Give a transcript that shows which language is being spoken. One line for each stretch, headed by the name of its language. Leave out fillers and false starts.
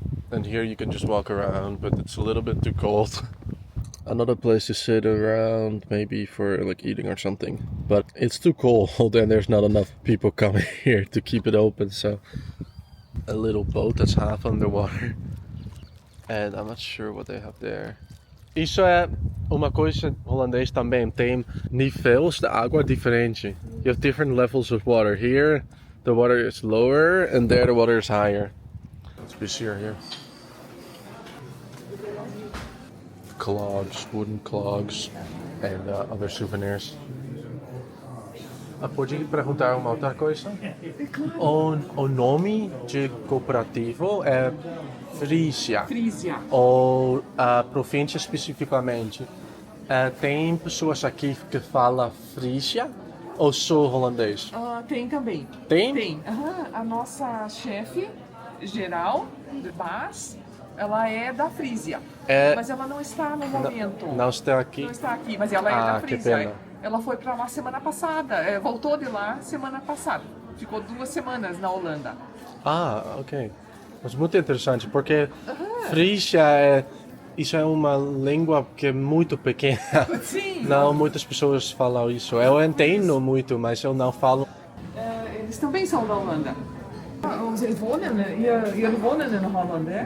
English: And here you can just walk around, but it's a little bit too cold. Another place to sit around, maybe for like eating or something. But it's too cold and there's not enough people coming here to keep it open, so a little boat that's half underwater. And I'm not sure what they have there.
Portuguese: Isso é uma coisa holandês também. Tem níveis de água diferente.
English: You have different levels of water. Here the water is lower and there the water is higher. It's busier here. Clogs, wooden clogs, and other souvenirs.
Portuguese: Pode perguntar uma outra coisa? O nome de cooperativo é Frisia. Ou a província especificamente. Tem pessoas aqui que falam Frisia ou só holandês? Tem também. Tem? Tem. A nossa chefe geral, de Bas, ela é da Frisia. Mas ela não está no momento. Não está aqui? Não está aqui, mas ela é da Que Frisia. pena. Ela foi para lá semana passada. Voltou de lá semana passada. Ficou 2 semanas na Holanda. Ok. Mas muito interessante, porque Frisia isso é uma língua que é muito pequena. Sim. Não muitas pessoas falam isso. Eu entendo muito, mas eu não falo. Eles também são da Holanda.
Dutch: Ze wonen, hier wonen in Holland, hè?